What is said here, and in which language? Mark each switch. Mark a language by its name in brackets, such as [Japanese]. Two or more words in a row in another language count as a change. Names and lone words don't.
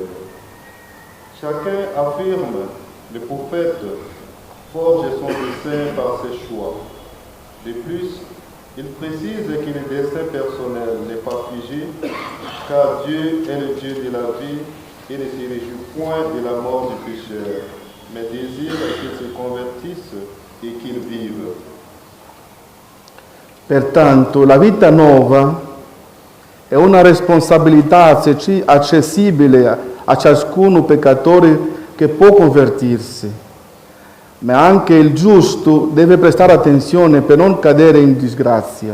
[French] Chacun affirme, le prophète forge son dessein par ses choix. De plus, il précise que le destin personnel n'est pas figé, car Dieu est le Dieu de la vie et ne se réjouit point de la mort du pécheur, mais désire qu'il se convertisse et qu'il vive. [Italian] Pertanto la vita nuova È una responsabilità accessibile a ciascun peccatore che può convertirsi, ma anche il giusto deve prestare attenzione per non cadere in disgrazia.